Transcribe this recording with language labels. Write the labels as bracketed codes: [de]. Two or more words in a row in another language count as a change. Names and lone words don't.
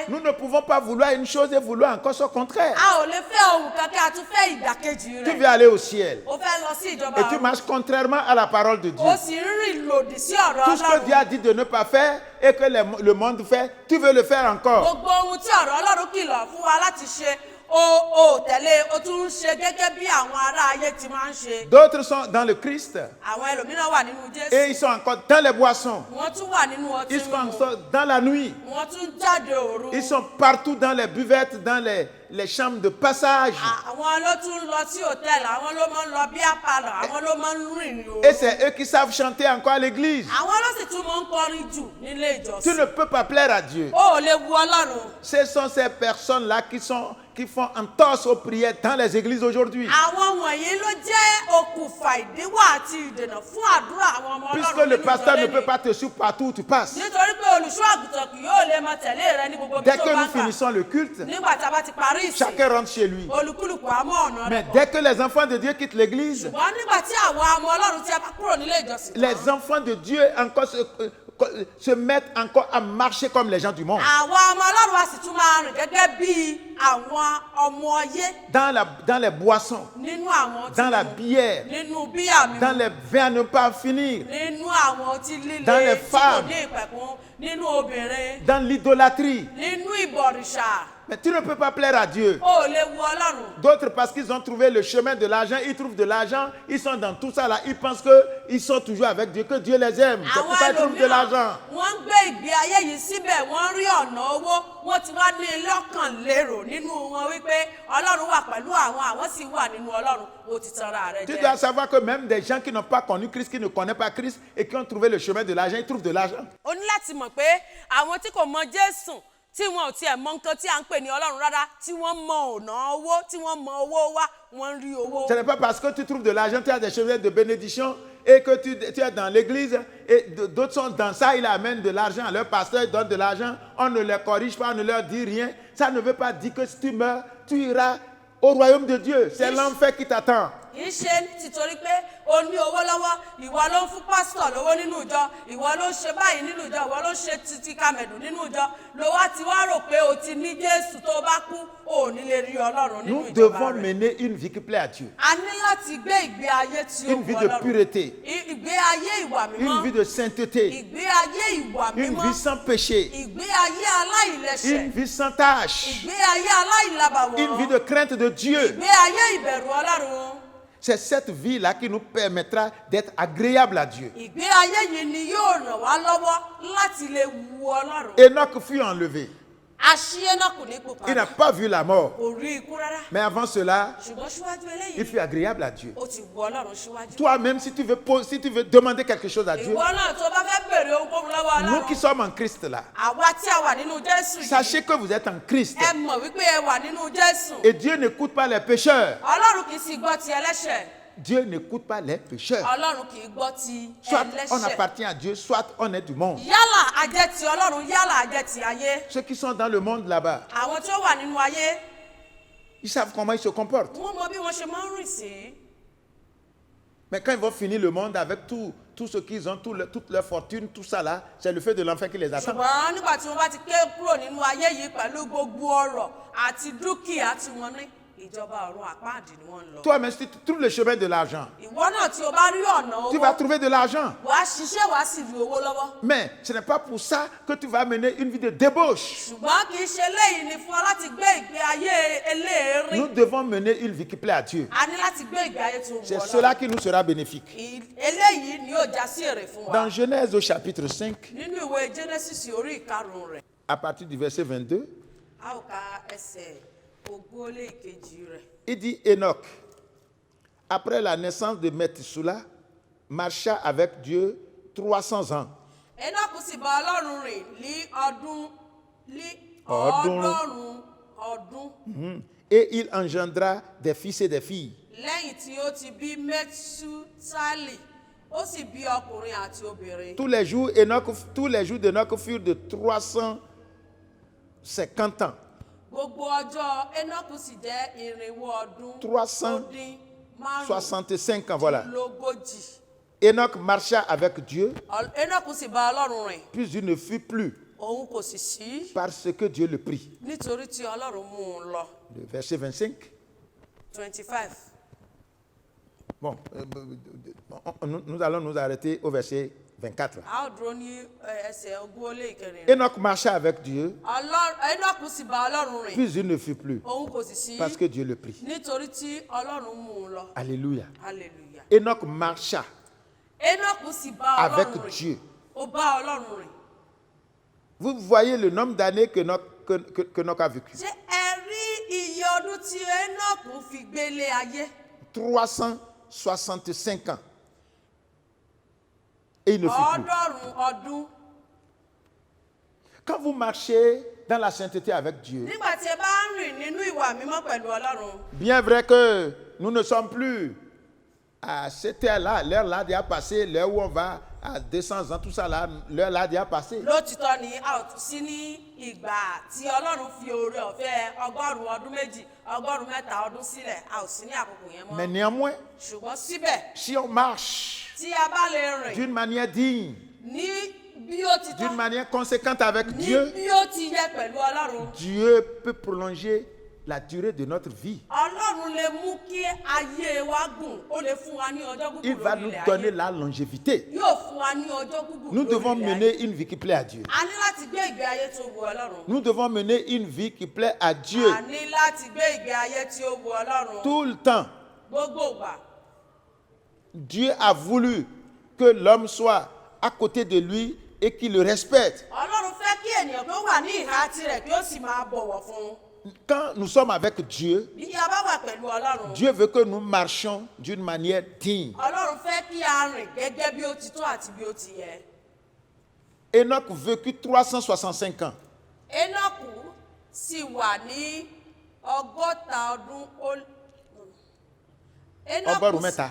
[fr] Nous ne pouvons pas vouloir une chose et vouloir encore son contraire. [yo] A ò lè fẹ́ ohun kankan, a tún fẹ́ ìdàkejì [fr] Tu [yo] rẹ̀. [fr] veux aller au ciel [yo] Ó fẹ́ lọ sí ìjọba [fr] et tu [yo] ọ̀run. [fr] marches contrairement à la parole de Dieu. [yo] Ó sì ń rìn lòdì sí ọ̀rọ̀ [fr] Tout ce que Dieu [yo] Ọlọ́run. [fr] a dit de ne pas faire et que le monde fait, tu veux le faire encore. [yo] Gbogbo ohun tí ọ̀rọ̀ Ọlọ́run kìlọ̀ fún wa láti ṣe, ó tẹ̀lé, ó tún ń ṣe gẹ́gẹ́ bí àwọn ará ayé ti máa ń ṣe. [fr] D'autres sont dans le Christ [yo] Àwọn ẹlòmíràn wà nínú [fr] et [yo] Jésù. [fr] ils sont encore dans les boissons. [yo] Wọ́n tún wà nínú ọtí [fr] Ils sont [yo] mímu. [fr] encore dans la nuit. [yo] Wọ́n tún jáde òru. [fr] Ils sont partout dans les buvettes, dans les chambres de passage. [yo] Àwọn ló tún lọ sí hòtẹ́ẹ̀lì, àwọn ló máa ń lọ bí àpàlọ̀, àwọn ló máa ń rìn òru. [fr] Et c'est eux qui savent chanter encore à l'église. [yo] Àwọn ló sì tún máa ń kọrin jù nílé [fr] Tu [yo] ìjọsìn. [fr] ne peux pas plaire à Dieu. [yo] Ó ò lè wu Ọlọ́run. [fr] Ce sont ces personnes-là qui font entorse aux prières dans les églises aujourd'hui. [yo] Àwọn wọ̀nyí ló jẹ́ okùnfà ìdíwọ́ àti ìdènà fún àdúrà àwọn ọmọ [fr] Puisque [yo] Ọlọ́run [fr] le [yo] nínú [fr] pasteur [yo] ìjọ [fr] ne peut [yo] lẹ́yìn. [fr] pas te suivre partout où tu passes. [yo] Nítorí pé olùṣọ́ àgùntàn kì yóò lè máa tẹ̀lé rẹ ní gbogbo ibi [fr] Dès [yo] tó [fr] que [yo] bá [fr] nous [yo] gbà. [fr] finissons le culte, [yo] Nígbà tí a bá ti parí ìsìn, [fr] chacun rentre chez lui. [yo] olúkúlùkù á mọ ọ̀nà [fr] Mais [yo] rẹ̀ bọ̀. [fr] dès que les enfants de Dieu quittent l'église, [yo] Ṣùgbọ́n nígbà tí àwọn ọmọ Ọlọ́run tí a bá kúrò nílé ìjọsìn tán, [fr] les enfants de Dieu encore se mettent encore à marcher comme les gens du monde. [yo] àwọn ọmọ Ọlọ́run a sì tún máa rìn gẹ́gẹ́ bí àwọn ọmọ ayé [fr] Dans les boissons, [yo] nínú àwọn [fr] dans la [yo] mímu, [fr] bière, [yo] nínú bíà mímu, [fr] dans les vins à ne pas finir, [yo] nínú àwọn ọtí líle [fr] Dans les [yo] tí kò [fr] femmes. [yo] ní ìpẹ̀kun, nínú obìnrin, [fr] dans l'idolâtrie. [yo] nínú ìbọ̀rìṣà. [fr] Mais tu ne peux pas plaire à Dieu. [yo] O ò lè wu Ọlọ́run. [fr] D'autres, parce qu'ils ont trouvé le chemin de l'argent, ils trouvent de l'argent, ils sont dans tout ça là, ils pensent qu'ils sont toujours avec Dieu, que Dieu les aime. C'est [yo] Àwọn [fr] pourquoi ils trouvent de [yo] ẹlòmíràn [fr] l'argent. [yo] wọ́n ń gbé ìgbé ayé yìí síbẹ̀, wọ́n rí ọ̀nà owó, wọ́n ti wá ní lọ́kàn lérò nínú wọn wípé Ọlọ́run wà pẹ̀lú àwọn sì wà nínú Ọlọ́run, ó ti tanra rẹ̀ [fr] Tu [yo] jẹ. [fr] dois savoir que même des gens qui n'ont pas connu Christ, qui ne connaissent pas Christ et qui ont trouvé le chemin de l'argent, ils trouvent de l'argent. [yo] O ní láti mọ̀ pé àwọn tí kò mọ Jésù, tí wọn ò tiẹ̀ mọ nǹkan tí à ń pè ní Ọlọ́run rárá, tí wọ́n mọ ọ̀nà owó, tí wọ́n mọ owó wá, wọ́n ń rí owó. [fr] Ce n'est pas parce que tu trouves de l'argent, tu as des chemins de bénédiction et que tu es dans l'église et d'autres sont dans ça, ils amènent de l'argent, leur pasteur donne de l'argent, on ne les corrige pas, on ne leur dit rien. Ça ne veut pas dire que si tu meurs, tu iras au royaume de Dieu. C'est l'enfer qui t'attend. [yo] Kì í ṣe títorí pé o ní owó lọ́wọ́, ìwọ ló ń fún pásítọ̀ lówó nínú ìjọ, ìwọ ló ń ṣe báyìí nínú ìjọ, ìwọ ló ń ṣe títí kàmẹ̀dù nínú ìjọ, ló wá ti wá rò pé o ti ní Jésù tó bá kú, o ò ní lè rí Ọlọ́run nínú [fr] Nous [yo] ìjọba [fr] devons [yo] rẹ̀. [fr] mener une vie qui plaît à Dieu. [yo] A ní láti gbé ìgbé ayé tí ó [fr] Une vie [yo] wù [fr] de [yo] Ọlọ́run. [fr] pureté, [yo] Ìgbé ayé ìwà [fr] une [yo] mímọ́. [fr] vie de sainteté, [yo] Ìgbé ayé ìwà [fr] une [yo] mímọ́. [fr] vie sans péché, [yo] Ìgbé ayé [fr] une [yo] aláìlẹ́ṣẹ̀. [fr] vie sans tâche, [yo] Ìgbé ayé aláìlábàwọ́n. [fr] une vie de crainte de Dieu. [yo] Ìgbé ayé ìbẹ̀rù Ọlọ́run. [fr] C'est cette vie-là qui nous permettra d'être agréable à Dieu. [yo] Ìgbé ayé yìí ni yóò ràn wá lọ́wọ́ láti lè wu Ọlọ́run. [fr] Enoch fut enlevé. [yo] Aṣíyénàkù ní ipò [fr] Il n'a [yo] padà. [fr] pas vu la mort. [yo] Kò rí ikú rárá. [fr] Mais avant cela, [yo] Ṣùgbọ́n síwájú [fr] il [yo] eléyìí, [fr] fut agréable à Dieu. [yo] ó ti wu Ọlọ́run síwájú. [fr] Toi-même, si tu veux demander quelque chose à Dieu, [yo] Ìwọ náà tó bá fẹ́ bèrè ohunkóhun lọ́wọ́ [fr] nous qui [yo] Ọlọ́run. [fr] sommes en Christ là, [yo] Àwa tí a wà nínú Jésù yìí. [fr] sachez que vous êtes en Christ. [yo] Ẹ mọ̀ wípé ẹ wà nínú Jésù. [fr] Et Dieu n'écoute pas les pécheurs. [yo] Ọlọ́run kì í sì gbọ́ ti ẹlẹ́ṣẹ̀. [fr] Dieu n'écoute pas les pécheurs. [yo] Ọlọ́run kì í gbọ́ ti [fr] Soit on [yo] ẹlẹ́ṣẹ̀. [fr] appartient à Dieu, soit on est du monde. [yo] Yálà a jẹ́ ti Ọlọ́run, yálà a jẹ́ ti ayé. [fr] Ceux qui sont dans le monde là-bas, [yo] Àwọn tí ó wà nínú ayé, [fr] ils savent comment ils se comportent. [yo] wọ́n mọ bí wọ́n ṣe máa ń rìn sí. [fr] Mais quand ils vont finir le monde avec tout ce qu'ils ont, toute leur fortune, tout ça là, c'est le feu de l'enfer qui les attend. [yo] Ṣùgbọ́n nígbà tí wọ́n bá ti ké kúrò nínú ayé yìí pẹ̀lú gbogbo ọrọ̀ àti dúkìá tí wọ́n ní, ìjọba ọ̀run àpáàdì ni wọ́n ń lọ. [fr] Toi-même, si tu trouves le chemin de l'argent, [yo] Ìwọ náà tí o bá rí ọ̀nà [fr] tu vas [yo] owó, [fr] trouver de l'argent. [yo] wàá ṣiṣẹ́ wàá sì rí owó lọ́wọ́. [fr] Mais ce n'est pas pour ça que tu vas mener une vie de débauche. [yo] Ṣùgbọ́n kì í ṣe léyìí ni fún ọ láti gbé ìgbé ayé eléèrín. [fr] Nous devons mener une vie qui plaît à Dieu. [yo] A ní láti gbé ìgbé ayé tó wù [fr] C'est [yo] Ọlọ́run. [fr] cela qui nous sera bénéfique. [yo] Eléyìí ni yóò já sí èrè fún wa. [fr] Dans Genèse au chapitre 5, [yo] Nínú ìwé Genesis orí ìkarùn-ún rẹ̀, [fr] à partir du verset 22, [yo] a ó ka ẹsẹ̀ ogún ó lé ìkejì rẹ̀. [fr] il dit Enoch, après la naissance de Methusela, marcha avec Dieu 300 ans. [yo] Énọ́kù sì bá Ọlọ́run rìn ní Ọ̀ọ́dúnrún. ọ̀ọ́dúnrún ọdún [fr] Et il engendra des fils et des filles. [yo] lẹ́yìn tí ó ti bí Mẹ́túsálì, ó sì bí ọkùnrin àti obìnrin. [fr] Tous les jours d'Enoch furent de 350 ans. [yo] Gbogbo ọjọ́ Énọ́kù sì jẹ́ irinwó ọdún [fr] 365 [yo] ó dín [fr] ans, voilà. [yo] márùnlélógójì. [fr] Enoch marcha avec Dieu, [yo] Énọ́kù sì bá Ọlọ́run rìn, [fr] puis il ne fut plus, [yo] òun kò sì sí [fr] parce que Dieu le prit. [yo] nítorí tí Ọlọ́run mú un lọ. [fr] Le verset 25. [yo] 25. [fr] Bon, nous allons nous arrêter au verset 24. [yo] A ó dúró ní ẹsẹ̀ ogún ó lé ìkẹrin rẹ̀. [fr] Enoch marcha avec Dieu, [yo] Énọ́kù sì bá Ọlọ́run rìn, [fr] puis il ne fut plus, [yo] òun kò sì sí [fr] parce que Dieu le prit. [yo] nítorí tí Ọlọ́run mú un lọ. [fr] Alléluia. [yo] Hallelujah. [fr] Enoch marcha [yo] Énọ́kù sì bá [fr] avec [yo] Ọlọ́run rìn. [fr] Dieu. [yo] Ó bá Ọlọ́run rìn. [fr] Vous voyez le nombre d'années que Enoch a vécu. [yo] Ṣé ẹ rí iye ọdún tí Énọ́kù fi gbélé ayé? [fr] 365 ans. Et il ne fut plus. [yo] 100 ọdún. [fr] Quand vous marchez dans la sainteté avec Dieu. [yo] nígbà tí ẹ bá ń rìn nínú ìwà mímọ́ pẹ̀lú Ọlọ́run. [fr] Bien vrai que nous ne sommes plus à cette heure-là, l'heure là déjà passé, l'heure où on va à 200 ans, tout ça là, l'heure là déjà passé. [yo] lótìtọ́ ni a ò tún sí ní ìgbà tí Ọlọ́run fi oore ọ̀fẹ́ ọgọ́rùn-ún ọdún méjì ọgọ́rùn-ún mẹ́ta ọdún sílẹ̀ a ò sí ní àkókò yẹn [fr] Mais [yo] mọ́. [fr] néanmoins, [yo] ṣùgbọ́n síbẹ̀ [fr] si on marche [yo] tí a bá lè rìn [fr] d'une manière digne, [yo] ní bí ó ti [fr] d'une [yo] tọ́ [fr] manière conséquente avec [yo] ní [fr] Dieu, [yo] bí ó ti yẹ pẹ̀lú Ọlọ́run. [fr] Dieu peut prolonger la durée de notre vie. [yo] Ọlọ́run lè mú kí ayé wa gùn ó lè fún wa ní ọjọ́ [fr] Il [yo] gúgùn [fr] va [yo] lórí [fr] nous [yo] ilẹ̀ [fr] donner [yo] ayé [fr] la longévité. [yo] yóò fún wa ní ọjọ́ gúgùn [fr] Nous [yo] lórí [fr] devons [yo] ilẹ̀ ayé. [fr] mener une vie qui plaît à Dieu. [yo] A ní láti gbé ìgbé ayé tó wu Ọlọ́run. [fr] Nous devons mener une vie qui plaît à Dieu [yo] A ní láti gbé ìgbé ayé tí ó wu Ọlọ́run. [fr] tout le temps. [yo] Gbogbo ìgbà. [fr] Dieu a voulu que l'homme soit à côté de lui et qu'il le respecte. [yo] Ọlọ́run fẹ́ kí ènìyàn tó wà ní ìhà tirẹ̀ kí ó sì máa bọ̀wọ̀ fún un. [fr] Quand nous sommes avec Dieu, [yo] Bí a bá wà pẹ̀lú Ọlọ́run. [fr] Dieu veut que nous marchions d'une manière digne. [yo] Ọlọ́run fẹ́ kí a rìn gẹ́gẹ́ bí ó ti tó àti bí ó ti yẹ. [fr] Enoch vécut 365 ans. [yo] Énọ́kù sì wà ní 100 ọdún ó. Ọgọ́rùn-ún mẹ́ta.